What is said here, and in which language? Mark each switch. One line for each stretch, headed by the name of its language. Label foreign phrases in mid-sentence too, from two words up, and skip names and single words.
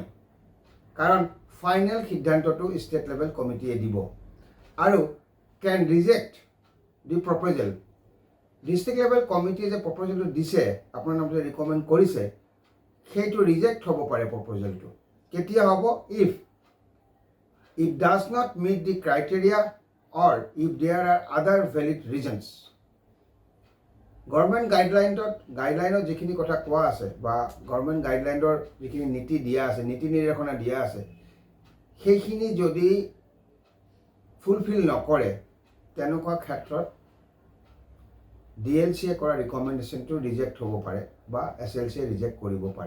Assamese: কাৰণ ফাইনেল সিদ্ধান্তটো
English: state level committeeয়ে
Assamese: দিব। আৰু
English: can reject the proposal, district level committeeয়ে
Assamese: যে প্ৰপ'জেলটো দিছে, আপোনাৰ নামটো ৰিকমেণ্ড কৰিছে, সেইটো ৰিজেক্ট হ'ব পাৰে। প্ৰপ'জেলটো কেতিয়া হ'ব?
English: if it does not meet the criteria or if there are other valid reasons. government guidelineত
Assamese: যিখিনি কথা কোৱা আছে বা
English: government guidelineৰ
Assamese: যিখিনি নীতি দিয়া আছে, নীতি নিৰ্দেশনা দিয়া আছে, সেইখিনি যদি ফুলফিল নকৰে, তেনেকুৱা ক্ষেত্ৰত DLCয়ে কৰা ৰিকমেণ্ডেশ্যনটো ৰিজেক্ট হ'ব পাৰে বা SLCয়ে ৰিজেক্ট কৰিব পাৰে।